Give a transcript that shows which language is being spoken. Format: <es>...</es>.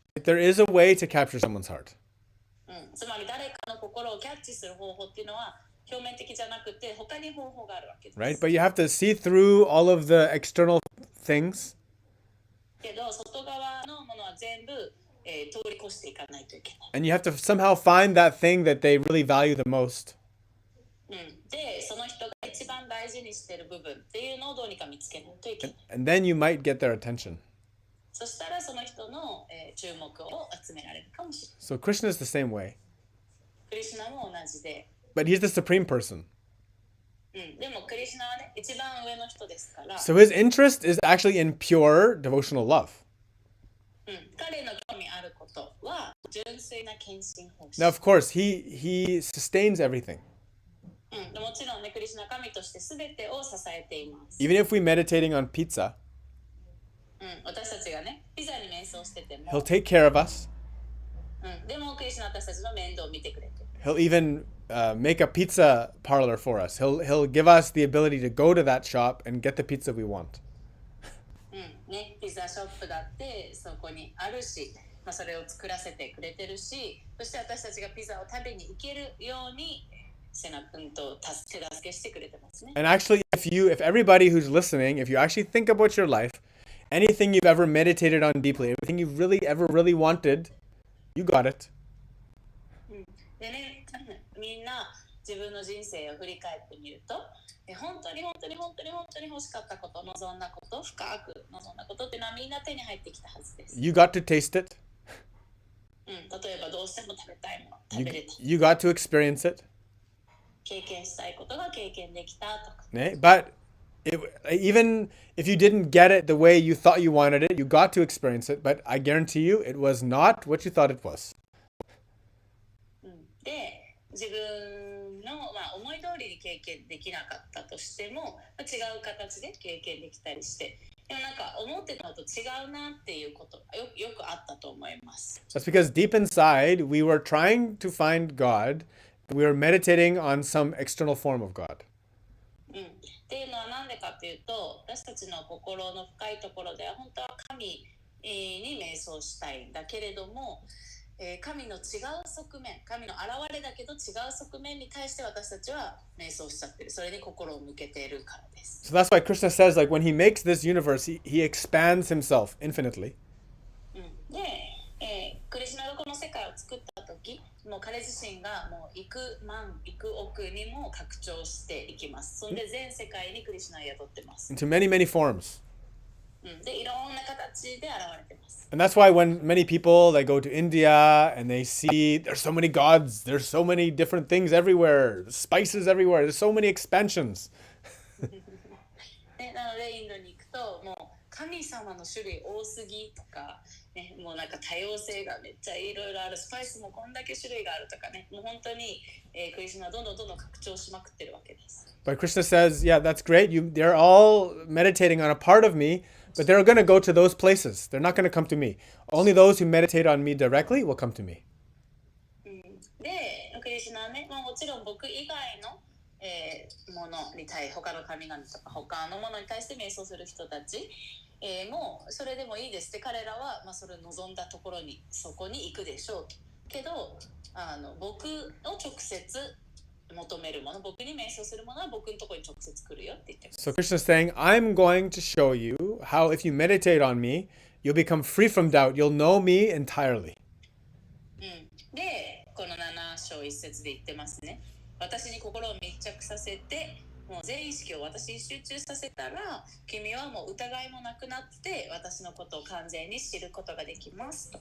<en>There is a way to capture someone's heart.</en> <ja>つまり誰かの心をキャッチする方法っていうのは表面的じゃなくて他に方法があるわけです。</ja> <en>Right? But you have to see through all of the external things.</en> <ja>けど外側のものは全部、通り越していかないといけない。</ja> <en>And you have to somehow find that thing that they really value the most.</en> <ja>で、その人が一番大事にしている部分っていうのをどうにか見つけないといけない。</ja> <en>And then you might get their attention.</en> <ja>そしたらその人の、注目を集められるかもしれない。</ja> <en>So Krishna is the same way.</en> <ja>クリシュナも同じで。</ja> <en>But he's the supreme person.</en> <ja>でもクリシュナはね、一番上の人ですから。</ja> <en>So his interest is actually in pure devotional love.</en> <ja>彼の興味あることは純粋な献身奉仕。</ja> <en>Now, of course, he sustains everything.</en> <ja>もちろんね、クリシュナ神として全てを支えています。</ja> <en>Even if we're meditating on pizza,</en> <ja>私たちがね、ピザに瞑走してても、</ja> <en>He'll take care of us.</en> <ja>でもクリシュナは私たちの面倒を見てくれてる。</ja> <en>He'll even make a pizza parlor for us. He'll give us the ability to go to that shop and get the pizza we want.</en> <ja>ね、ピザショップだってそこにあるし、それを作らせてくれてるし、そして私たちがピザを食べに行けるようにセナ君と手助けしてくれてますね。</ja> <en>And actually, if everybody who's listening, if you actually think about your life, anything you've ever meditated on deeply, everything you've really wanted, you got it.</en> <ja>でね、みんな自分の人生を振り返ってみると、本当に欲しかったこと、望んだこと、深く望んだことっていうのはみんな手に入ってきたはずです。</ja> <en>You got to taste it.</en> <ja>例えばどうしても食べたいもの、食べれた。</ja> <en>You got to experience it.</en> <ja>経験したいことが経験できたとか。</ja> <en>But even if you didn't get it the way you thought you wanted it, you got to experience it. But I guarantee you, it was not what you thought it was.</en> <ja>で、自分の、思い通りに経験できなかったとしても、違う形で経験できたりして、でもなんか思ってたのと違うなっていうことがよくあったと思います。</ja> <en>That's because deep inside, we were trying to find God. We were meditating on some external form of God.</en> <ja>っていうのは何でかっていうと、私たちの心の深いところでは本当は神に瞑想したいんだけれども、神の違う側面、神の現れだけど違う側面に対して私たちは瞑想しちゃってる。それに心を向けているからです。</ja> <en>So that's why Krishna says, like, when he makes this universe, he expands himself infinitely.</en> <ja>で、クリシュナがこの世界を作った時、もう彼自身がもう幾万幾億にも拡張していきます。それで全世界にクリシュナを宿ってます。</ja> <en>Into many, many forms.</en> <ja>で、いろんな形で現れてます。</ja> <en>And that's why when many people, they go to India and they see there's so many gods, there's so many different things everywhere, spices everywhere, there's so many expansions.</en> <ja>なのでインドに行くともう神様の種類多すぎとか、ね、もうなんか多様性がめっちゃいろいろある、スパイスもこんだけ種類があるとかね、もう本当に、クリシュナはどんどん拡張しまくってるわけです。</ja> <en>But Krishna says, yeah, that's great. They're all meditating on a part of me, but they're going to go to those places. They're not going to come to me. Only those who meditate on me directly will come to me.</en> <ja>で、クリシュナはね、もちろん僕以外の、ものに対他の神々とか他のものに対して瞑想する人たち、もうそれでもいいですって彼らは、それを望んだところにそこに行くでしょうけど、僕を直接求めるもの、僕に瞑想するものは僕のところに直接来るよって言ってます。</ja> <en>So Krishna is saying, I'm going to show you how if you meditate on me, you'll become free from doubt. You'll know me entirely.</en> <ja>で、この7章1節で言ってますね。私に心を密着させて、もう全意識を私に集中させたら、君はもう疑いもなくなって私のことを完全に知ることができます。</ja>